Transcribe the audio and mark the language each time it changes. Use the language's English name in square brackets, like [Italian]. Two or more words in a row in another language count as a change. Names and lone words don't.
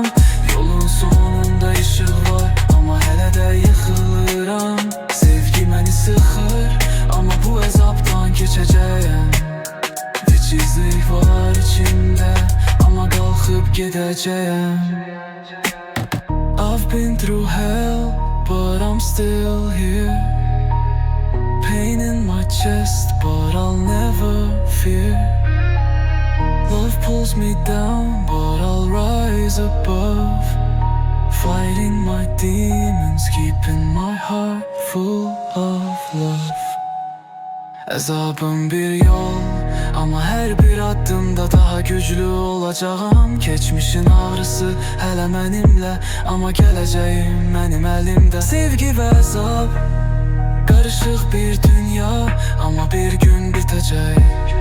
[Azerbaijani] Yolun sonunda işıq var amma hələ də yıxılıram. Sevgi məni sıxır amma bu əzabdan keçəcəyəm. Vecizlik var içimdə amma qalxıb gedəcəyəm. [English] I've been through hell, but I'm still here. Pain in my chest, but I'll never fear. Love pulls me down, but I'll rise above. Fighting my demons, keeping my heart full of love. [Azerbaijani] Əzabım bir yol amma hər bir addımda daha güclü olacağam. Keçmişin ağrısı hələ mənimlə amma gələcəyim mənim əlimdə. Sevgi və əzab qarışıq bir dünya amma bir gün bitəcək.